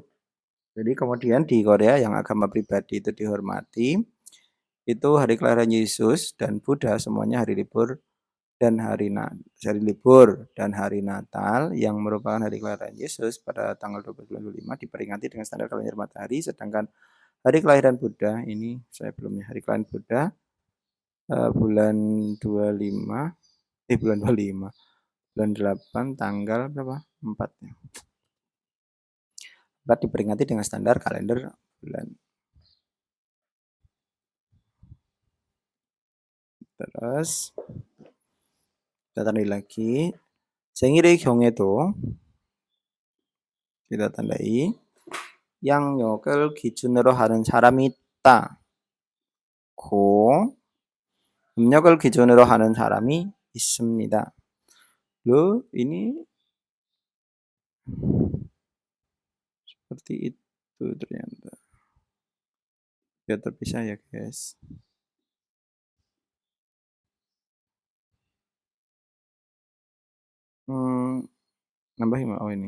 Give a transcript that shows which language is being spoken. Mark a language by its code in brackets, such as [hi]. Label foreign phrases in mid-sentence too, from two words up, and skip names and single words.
[id] Jadi kemudian di Korea yang agama pribadi itu dihormati, itu hari kelahiran Yesus dan Buddha semuanya hari libur dan hari Natal yang merupakan hari kelahiran Yesus pada tanggal 12 bulan 25 diperingati dengan standar kalender matahari, sedangkan hari kelahiran Buddha ini saya belum ya, hari kelahiran Buddha bulan 25 bulan 8 tanggal berapa? 4 ya. Diperingati dengan standar kalender bulan. Terus kita tandai lagi. [ko] 생일의 경우에도 [id] kita tandai [ko] 양력을 기준으로 하는 사람이 있다. 고 음력을 기준으로 하는 사람이 있습니다. [id] Loh, ini seperti itu ternyata. Biar terpisah ya, guys. Nambahin oh ini.